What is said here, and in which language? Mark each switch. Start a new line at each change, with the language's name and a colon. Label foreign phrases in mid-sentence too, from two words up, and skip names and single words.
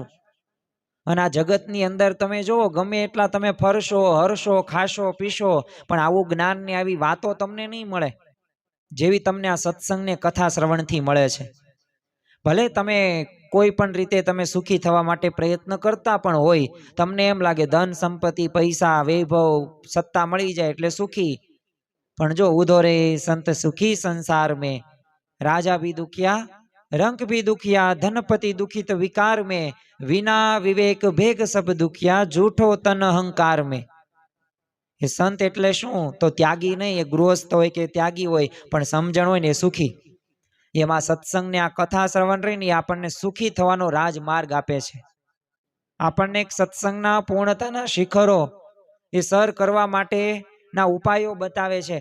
Gujarati: અને આ જગતની અંદર તમે જુઓ, ગમે એટલા તમે ફરશો, હરશો, ખાશો, પીશો, પણ આવું જ્ઞાન ને આવી વાતો તમને નહીં મળે જેવી તમને આ સત્સંગ ને કથા શ્રવણથી મળે છે. ભલે તમે કોઈ પણ રીતે તમે સુખી થવા માટે પ્રયત્ન કરતા પણ હોય, તમને એમ લાગે ધન સંપત્તિ, પૈસા, વૈભવ, સત્તા મળી જાય એટલે સુખી, પણ જો
Hindi: ऊधो रे संत सुखी संसार में, राजा भी दुखिया रंक भी दुखिया, धनपति दुखित विकार में, विना विवेक भेग सब दुखिया, झूठो तन अहंकार में.
Gujarati: એ સંત એટલે શું? તો ત્યાગી નહીં, એ ગૃહસ્થ હોય કે ત્યાગી હોય, પણ સમજણ હોય ને એ સુખી. એમાં સત્સંગને આ કથા શ્રવણ રહીને આપણને સુખી થવાનો રાજમાર્ગ આપે છે. આપણને એક સત્સંગના પૂર્ણતાના શિખરો એ સર કરવા માટેના ઉપાયો બતાવે છે.